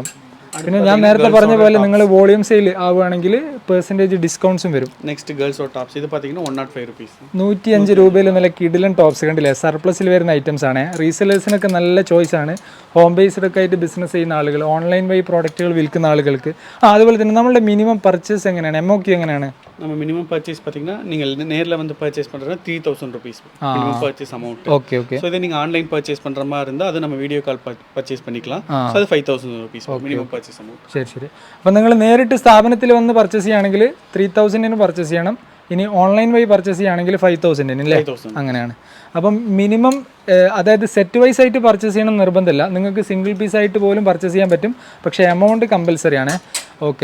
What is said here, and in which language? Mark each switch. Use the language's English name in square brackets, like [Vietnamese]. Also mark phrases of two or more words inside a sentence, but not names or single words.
[Malayalam] പിന്നെ ഞാൻ നേരത്തെ പറഞ്ഞ പോലെ നിങ്ങൾ [English] volume sale [Malayalam] ആവുകയാണെങ്കിൽ [English] percentage discounts [Malayalam] വരും. [English] next girls tops [Tamil] இது பார்த்தீங்கன்னா [English] 105 rupees. [Malayalam] 105 രൂപയിൽ നല്ല കിഡിലൻ ടോപ്സ് കണ്ടില്ലേ, സർപ്ലസിൽ വരുന്ന ഐറ്റംസ് ആണ്. റീസെല്ലേഴ്സിനൊക്കെ നല്ല ചോയ്സ് ആണ്. ഹോം ബേസ്ഡൊക്കെ ആയിട്ട് ബിസിനസ് ചെയ്യുന്ന ആളുകൾ, ഓൺലൈൻ വഴി പ്രോഡക്റ്റുകൾ വിൽക്കുന്ന ആളുകൾക്ക്. അതുപോലെ തന്നെ നമ്മളുടെ [English] minimum purchase [Malayalam] എങ്ങനെയാണ്? MOQ എങ്ങനെയാണ്? [Tamil] நம்ம [English] minimum purchase [Tamil] பார்த்தீங்கன்னா நீங்கள் நேரில் வந்து பர்ச்சேஸ் பண்ணுறது 3,000 [English] rupees minimum purchase amount. [Tamil] ஓகே ஓகே. ஸோ இதை நீங்கள் [English] online purchase [Tamil] பண்ணுற மாதிரி இருந்தால் அது நம்ம [English] video call purchase [Tamil] பண்ணிக்கலாம். ஸோ அது 5,000 [English] rupees minimum purchase amount. [Malayalam] ശരി ശരി. അപ്പോൾ നിങ്ങൾ നേരിട്ട് സ്ഥാപനത്തിൽ വന്ന് പർച്ചേസ് ചെയ്യുകയാണെങ്കിൽ 3,000 പർച്ചേസ് ചെയ്യണം. ഇനി ഓൺലൈൻ വഴി പർച്ചേസ് ചെയ്യുകയാണെങ്കിൽ 5,000 അല്ലേ? അങ്ങനെയാണ്. അപ്പം മിനിമം അതായത് [English] set wise [Malayalam] ആയിട്ട് പർച്ചേസ് ചെയ്യണം നിർബന്ധമില്ല. നിങ്ങൾക്ക് [English] single piece [Malayalam] ആയിട്ട് പോലും പർച്ചേസ് ചെയ്യാൻ പറ്റും. പക്ഷേ [English] amount compulsory [Malayalam] ആണ്. ഓക്കെ.